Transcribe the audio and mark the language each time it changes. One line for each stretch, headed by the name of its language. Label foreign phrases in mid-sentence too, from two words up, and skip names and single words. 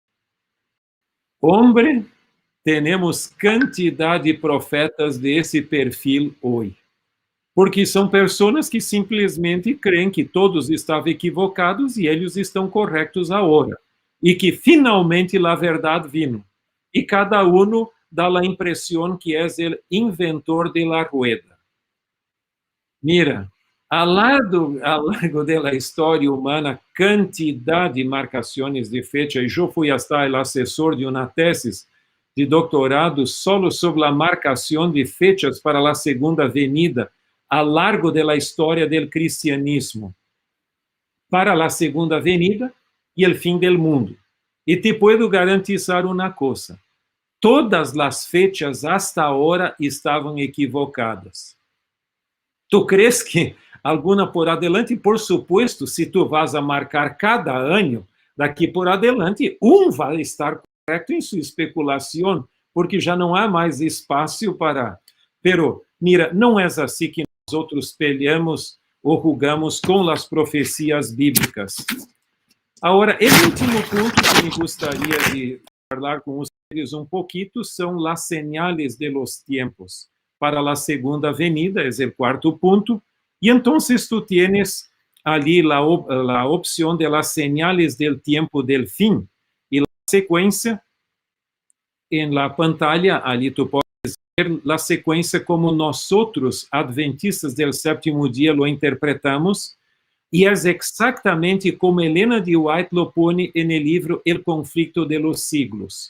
Portuguese: Hombre, temos quantidade de profetas desse perfil hoje, porque são pessoas que simplesmente creem que todos estavam equivocados e eles estão corretos agora, e que finalmente a verdade vino, e cada um dá a impressão que é o inventor
Spanish: de la rueda.
Portuguese: Mira, ao largo da história humana, quantidade de marcações de fecha, e eu fui até o assessor de uma tese de doutorado solo sobre a marcação de fechas para a segunda venida, ao largo da história do cristianismo, para a segunda venida e o fim do mundo. E
Spanish: te puedo garantizar
Portuguese: uma coisa: todas as fechas hasta agora estavam equivocadas.
Spanish: Tu crees
Portuguese: que alguma por adelante?
Spanish: Por supuesto,
Portuguese: se tu vas a marcar cada ano, daqui por adelante, vai estar correto em sua especulação, porque já não há mais espaço para...
Spanish: Pero, mira,
Portuguese: não é assim que nós outros peleamos ou jugamos com as profecias bíblicas. Agora, o último ponto que me gostaria de falar com vocês um pouquinho são as
Spanish: señales de los tiempos
Portuguese: para a segunda venida, é o quarto ponto,
Spanish: Y entonces tú tienes allí la opción de las señales del tiempo del fin. Y la secuencia en la pantalla, allí tú puedes ver la secuencia como nosotros, adventistas del séptimo día, lo interpretamos, y es exactamente como Elena de White lo pone en el libro El conflicto de los siglos.